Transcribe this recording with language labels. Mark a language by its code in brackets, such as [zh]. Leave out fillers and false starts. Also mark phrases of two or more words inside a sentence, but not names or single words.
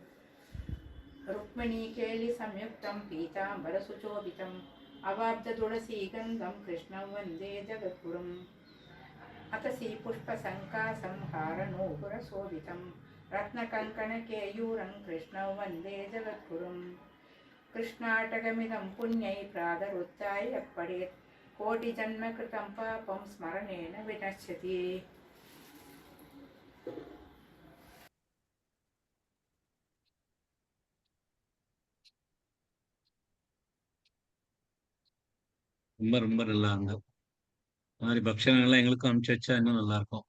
[sa] रुक्मिणीकेलिसंयुक्तं पीताम्बरसुशोभितम् अवाब्धतुलसीगन्धं कृष्णं वन्दे जगद्गुरुम् अतसी पुष्पसङ्कासं हारनूपुरशोभितं रत्नकङ्कणकेयूरं कृष्णं वन्दे जगद्गुरुम् कृष्णाटकमिदं पुण्यै प्रातरुत्थाय यः पठेत् कोटिजन्मकृतं पापं स्मरणेन विनश्यति. [ta] ரொம்ப ரொம்ப நல்லா இருந்தது. இந்த மாதிரி பக்ஷணங்கள்லாம் எங்களுக்கும் அனுப்பிச்சு வச்சா இன்னும் நல்லா இருக்கும்.